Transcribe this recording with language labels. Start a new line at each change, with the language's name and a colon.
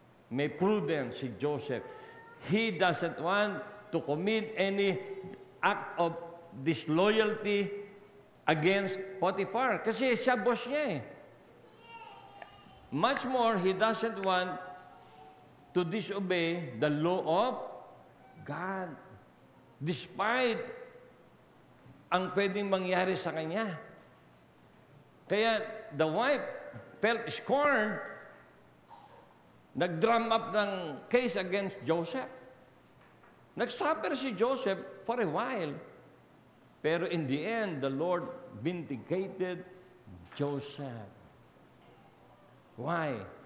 Filipino: may prudence si
English: Joseph. He doesn't want to commit any act of disloyalty against Potiphar.
Filipino: Kasi siya boss niya eh.
English: Much more, he doesn't want to disobey the law of God.
Filipino: Despite ang pwedeng mangyari sa kanya.
English: Kaya the wife felt scorned,
Filipino: nag-drum up ng
English: case against Joseph.
Filipino: Nag-suffer si
English: Joseph for a while. Pero in the end, the Lord vindicated Joseph. Why?